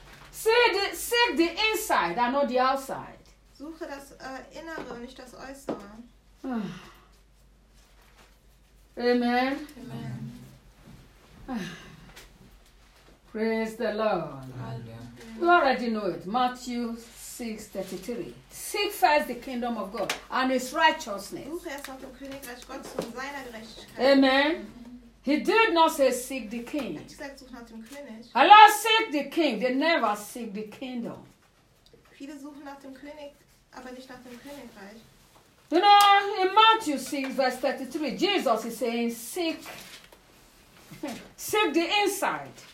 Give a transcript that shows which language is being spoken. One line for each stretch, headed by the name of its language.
English: seek the inside and not the outside.
German: Suche das Innere und nicht das Äußere.
English: Amen. Amen. Praise the Lord. Hallelujah. You already know it. Matthew 6:33. Seek first the kingdom of God and his righteousness.
German: Suche erst nach dem Königreich Gottes und seiner Gerechtigkeit.
English: Amen. He did not say seek the king.
German: Hat gesagt, such nach dem König.
English: Allah seek the king. They never seek the kingdom.
German: Viele suchen nach dem König, aber nicht nach dem Königreich.
English: You know, in Matthew 6, verse 33, Jesus is saying, seek the inside.